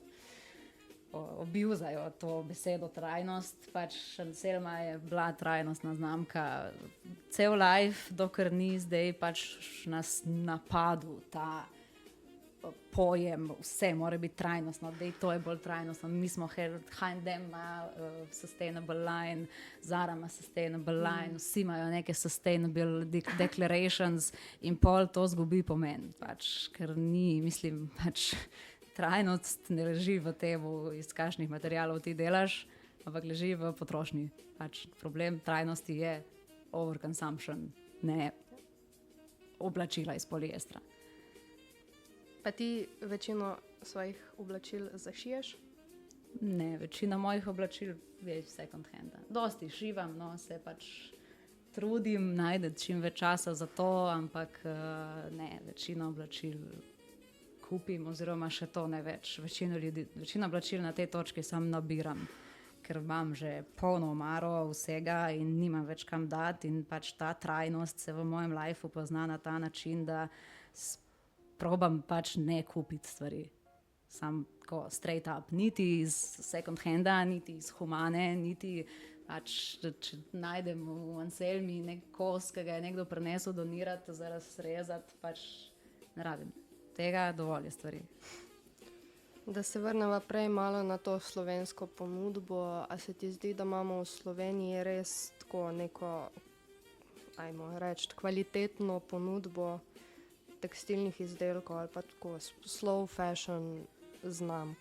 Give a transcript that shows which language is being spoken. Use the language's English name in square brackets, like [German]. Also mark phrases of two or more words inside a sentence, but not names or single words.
[Slovenian] Obiuzajo to besedo trajnost, pač Selma je bila trajnostna znamka cel life, dokler ni zdaj pač nas napadl ta pojem, vse mora biti trajnostno, da to je bolj trajnostno. Mi smo H&M ima [English] sustainable line, [Slovenian] Zara ima [English] sustainable line, [Slovenian] vsi imajo neke [English] sustainable declarations [Slovenian] in pol to zgubi pomen, pač, ker ni, mislim, pač trajnost ne leži v tem, iz kakšnih materialov ti delaš, ampak leži v potrošnji. Pač problem trajnosti je overconsumption, ne oblačila iz poliestra. Pa ti večino svojih oblačil zašiješ? Ne, večina mojih oblačil je [English] second hand. [Slovenian] Dosti šivam, no, se pač trudim najti čim več časa za to, ampak ne, večino oblačil kupim oziroma še to ne več. Večino oblačil na tej točki sam nabiram, ker imam že polno omaro vsega in nimam več kam dati in pač ta trajnost se v mojem lifeu pozna na ta način, da probam pač ne kupiti stvari. Sam tako [English] straight up, [Slovenian] niti iz [English] second handa, [Slovenian] niti iz humane, niti pač, če najdem v Anselmi nek kos, ki ga je nekdo prinesel donirati, za razrezati, pač ne rabim. Tega dovolj je stvari. Da se vrneva prej malo na to slovensko ponudbo, a se ti zdi, da imamo v Sloveniji res tako neko, ajmo reči, kvalitetno ponudbo tekstilnih izdelkov ali pa tako [English] slow fashion [Slovenian] znamk?